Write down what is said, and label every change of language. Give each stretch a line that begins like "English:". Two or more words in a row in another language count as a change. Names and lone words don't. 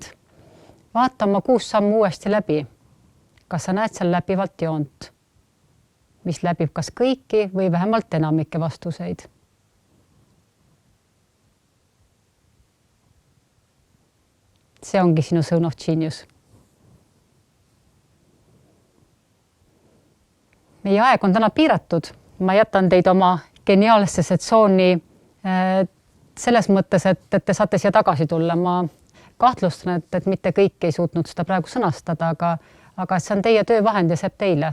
Estonian: Vaata oma 6 sammu uuesti läbi. Kas sa näed seal läbivalt joont, mis läbib kas kõiki või vähemalt enamikke vastuseid? See ongi sinu
English: zone of genius.
Estonian: Meie aeg on täna piiratud. Ma jätan teid oma geniaalsesse tsooni selles mõttes, et te saate siia tagasi tulla. Ma kahtlustan, et mitte kõik ei suutnud seda praegu sõnastada, aga see on teie töövahend ja see teile.